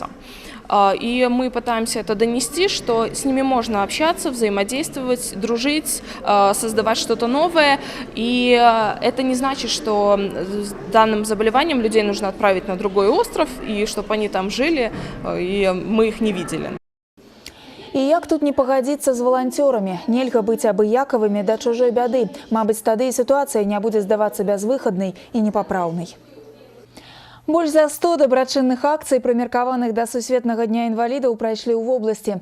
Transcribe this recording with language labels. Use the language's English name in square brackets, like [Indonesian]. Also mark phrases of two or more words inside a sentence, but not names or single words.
[Russian] И мы пытаемся это донести, что с ними можно общаться, взаимодействовать, дружить, создавать что-то новое. И это не значит, что с данным заболеванием людей нужно отправить на другой остров, и чтобы они там жили, и мы их не видели. [Belarusian] І як тут не пагадзіцца з валанцёрамі? Нельга быць абыякавымі да чужой бяды. Мабыць, тады і сітуацыя не будзе здавацца бязвыхаднай і непапраўнай. Больш за 100 дабрачынных акцый, прымеркаваных да Сусветнага дня інвалідаў, прайшлі ў вобласці.